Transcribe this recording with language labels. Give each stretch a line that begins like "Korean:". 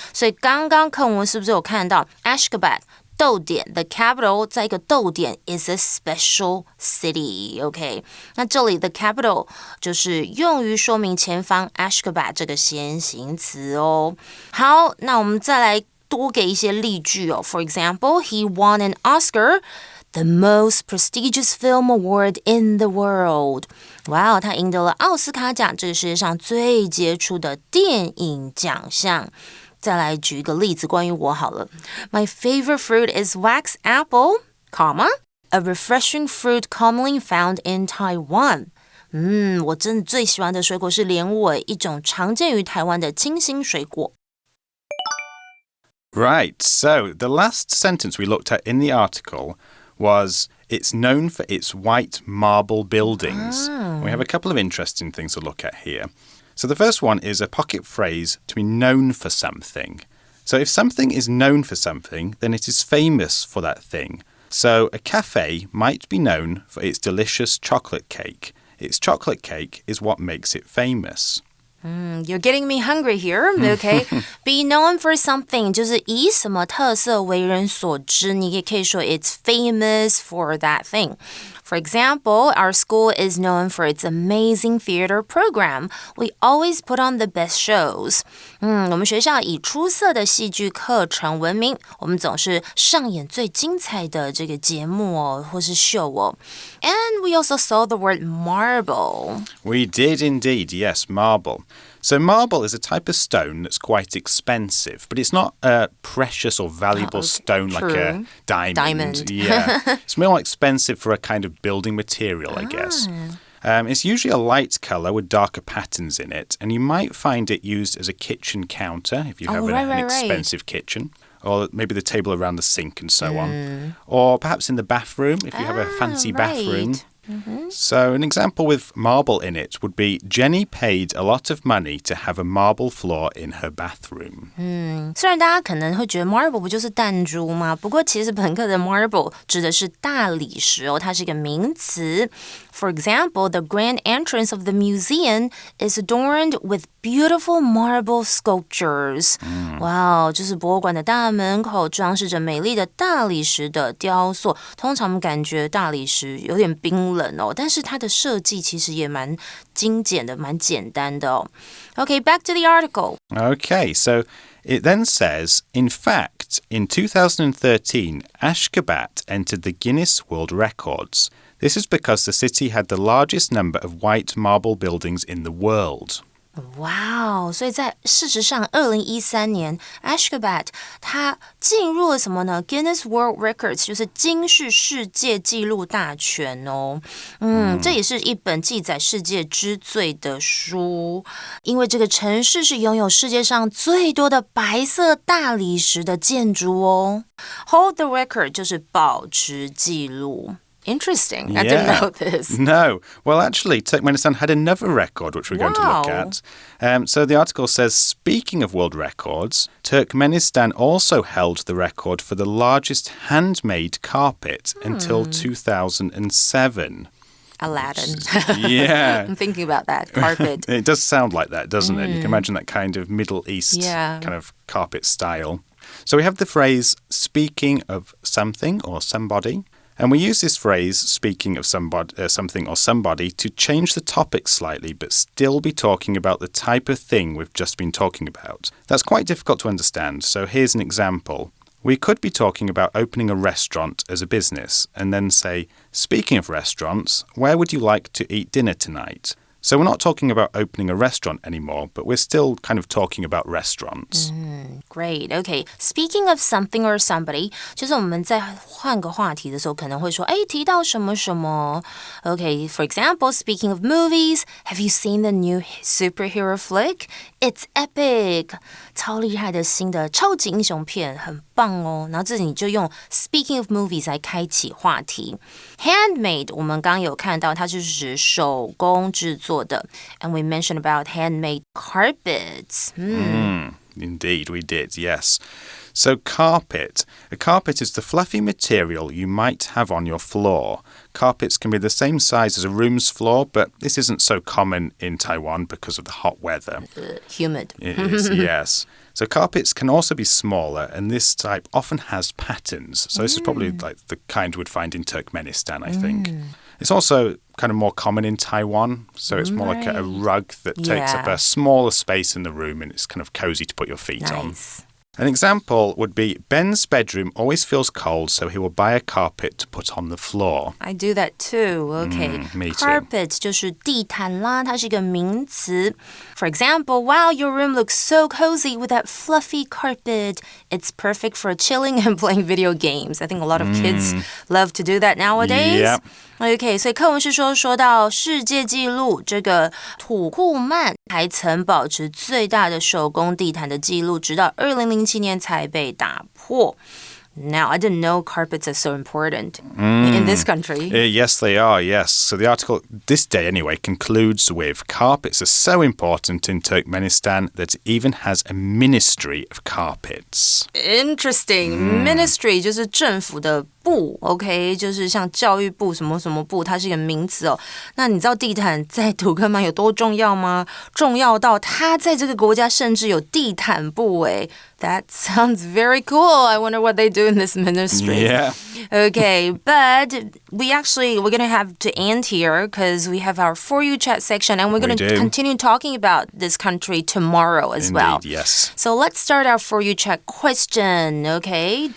Chinese: 所以刚刚课文是不是有看到 Ashgabat 逗点
English: the capital
Chinese: 在一个逗点
English: is a special city
Chinese: OK 那这里的 capital 就是用于说明前方 Ashgabat 这个先行词哦。好，那我们再来多给一些例句哦。
English: For example, he won an Oscar,the most prestigious film award in the world.
Chinese: 哇，他赢得了奥斯卡奖，这个世界上最杰出的电影奖项。再来举一个例子，关于我好了。
English: My favorite fruit is wax apple, a refreshing fruit commonly found in Taiwan.
Chinese: 我真的最喜欢的水果是莲尾，一种常见于台湾的清新水果。
English: Right, so the last sentence we looked at in the article was it's known for its white marble buildings. We have a couple of interesting things to look at here. So the first one is a pocket phrase to be known for something. So if something is known for something, then it is famous for that thing. So a cafe might be known for its delicious chocolate cake. Its chocolate cake is what makes it famous.You're getting me hungry here, okay? Be known for something
Chinese: 就是以什么特色为人所知，你也可以说
English: it's famous for that thing. For example, our school is known for its amazing theater program. We always put on the best shows.
Chinese: 我们学校以出色的戏剧课程闻名，我们总是上演最精彩的这个节目哦，或是秀哦。
English: And we also saw the word marble. We did indeed, yes, marble.So marble is a type of stone that's quite expensive, but it's not a precious or valuable stone like a diamond. Yeah, it's more expensive for a kind of building material, I guess. It's usually a light colour with darker patterns in it, and you might find it used as a kitchen counter if you have an expensive kitchen, or maybe the table around the sink and so on, or perhaps in the bathroom if you have a fancy bathroom.So an example with marble in it would be Jenny paid a lot of money to have a marble floor in her bathroom.
Chinese: 虽然大家可能会觉得 marble 不就是弹珠吗？不过其实本课的 marble 指的是大理石哦，它是一个名词。
English: For example, the grand entrance of the museum is adorned with beautiful marble sculptures.
Chinese: 哇，就是博物馆的大门口装饰着美丽的大理石的雕塑。通常我们感觉大理石有点冰冷哦，但是它的设计其实也蛮精简的，蛮简单的哦。
English: Okay, back to the article. Okay, so it then says, in fact, in 2013, Ashgabat entered the Guinness World Records. This is because the city had the largest number of white marble buildings in the world.
Chinese: 哇，所以在事实上2013年 Ashgabat 它进入了什么呢？ Guinness World Records 就是金氏世界纪录大全哦。这也是一本记载世界之最的书，因为这个城市是拥有世界上最多的白色大理石的建筑哦。
English: Hold the record
Chinese: 就是保持记录。
English: Interesting. I didn't know this. No. Well, actually, Turkmenistan had another record, which we're going to look at. So the article says, speaking of world records, Turkmenistan also held the record for the largest handmade carpet until 2007. Aladdin. Yeah. I'm thinking about that carpet. It does sound like that, doesn't it? You can imagine that kind of Middle East kind of carpet style. So we have the phrase, speaking of something or somebody.And we use this phrase, speaking of something or somebody, to change the topic slightly, but still be talking about the type of thing we've just been talking about. That's quite difficult to understand, so here's an example. We could be talking about opening a restaurant as a business, and then say, speaking of restaurants, where would you like to eat dinner tonight? So we're not talking about opening a restaurant anymore, but we're still kind of talking about restaurants. Great. Okay. Speaking of something or somebody,
Chinese: 就是我们在换个话题的时候，可能会说，哎，提到什么什么。
English: Okay. For example, speaking of movies, have you seen the new superhero flick? It's epic.
Chinese: 超厉害的新的超级英雄片，很棒哦。然后这里你就用
English: Speaking of movies
Chinese: 来开启话题。 Handmade 我们刚刚有看到，它就是指手工制作的。
English: And we mentioned about handmade carpets. Indeed, we did, yes. So carpet. A carpet is the fluffy material you might have on your floor. Carpets can be the same size as a room's floor, but this isn't so common in Taiwan because of the hot weather. Humid. It is, yes. So carpets can also be smaller, and this type often has patterns. So this is probably like the kind we'd find in Turkmenistan, I think. It's also kind of more common in Taiwan, so it's more like a rug that takes up a smaller space in the room, and it's kind of cozy to put your feet on. An example would be Ben's bedroom always feels cold, so he will buy a carpet to put on the floor. I do that too. Okay. Me too. Carpet 就是地毯啦，它是一个名词。 For example, wow, your room looks so cozy with that fluffy carpet. It's perfect for chilling and playing video games. I think a lot of kids love to do that nowadays. Yep.
Chinese: OK， 所以课文是说到世界纪录，这个土库曼还曾保持最大的手工地毯的纪录，直到2007年才被打破。
English: Now, I didn't know carpets are so important in this country. Yes, they are, yes. So the article, this day anyway, concludes with carpets are so important in Turkmenistan that it even has a ministry of carpets. Interesting.
Chinese: Ministry 就是政府的部 ，OK， 就是像教育部什么什么部，它是一个名词哦。那你知道地毯在土克曼有多重要吗？重要到它在这个国家甚至有地毯部诶。
English: That sounds very cool. I wonder what they do in this ministry. Yeah. Okay, but we're going to have to end here because we have our For You chat section and we're going to continue talking about this country tomorrow as well. Indeed, yes. So let's start our For You chat question, okay?